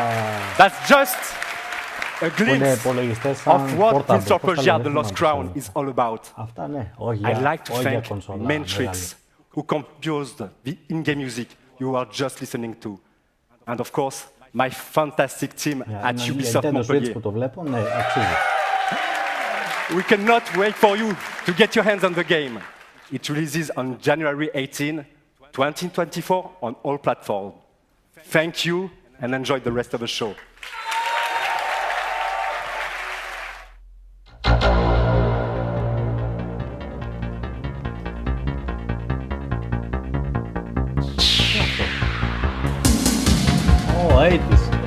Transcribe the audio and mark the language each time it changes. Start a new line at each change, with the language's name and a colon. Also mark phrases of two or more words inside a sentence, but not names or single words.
English: That's just a glimpse of what Prince of Persia: The Lost Crown is all about.
Greek: Αυτά ναι, όχι
English: I'd like to
Greek: για
English: thank
Greek: κονσόλα.
English: Matrix, who composed the in-game music you are just listening to. And of course, my fantastic team at Ubisoft Montpellier.
Greek: Που το βλέπω, ναι, αξίζει.
English: We cannot wait for you to get your hands on the game. It releases on January 18, 2024 on all platforms. Thank you and enjoy the rest of the show. Oh, I hate this.